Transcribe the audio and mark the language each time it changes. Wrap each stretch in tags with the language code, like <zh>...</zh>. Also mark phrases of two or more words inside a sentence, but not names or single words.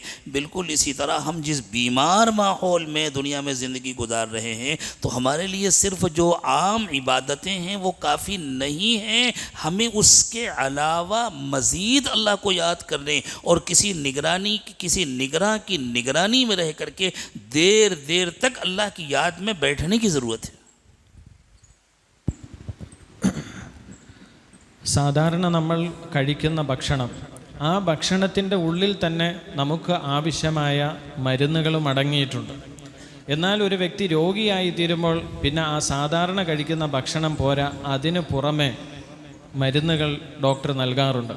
<ur>بالکل اسی طرح ہم جس بیمار ماحول میں دنیا میں زندگی گزار رہے ہیں تو ہمارے لیے صرف جو عام عبادتیں ہیں وہ کافی نہیں ہیں، ہمیں اس کے علاوہ مزید اللہ کو یاد کرنے اور کسی نگراں کی نگرانی میں رہ کر کے دیر دیر تک اللہ کی یاد میں بیٹھنے کی ضرورت ہے.</ur> <ml>സാധാരണ നമ്മൾ കഴിക്കുന്ന ഭക്ഷണം, ആ ഭക്ഷണത്തിൻ്റെ ഉള്ളിൽ തന്നെ നമുക്ക് ആവശ്യമായ മരുന്നുകളും അടങ്ങിയിട്ടുണ്ട്. എന്നാൽ ഒരു വ്യക്തി രോഗിയായി തീരുമ്പോൾ പിന്നെ ആ സാധാരണ കഴിക്കുന്ന ഭക്ഷണം പോരാ, അതിന് പുറമെ മരുന്നുകൾ ഡോക്ടർ നൽകാറുണ്ട്.</ml>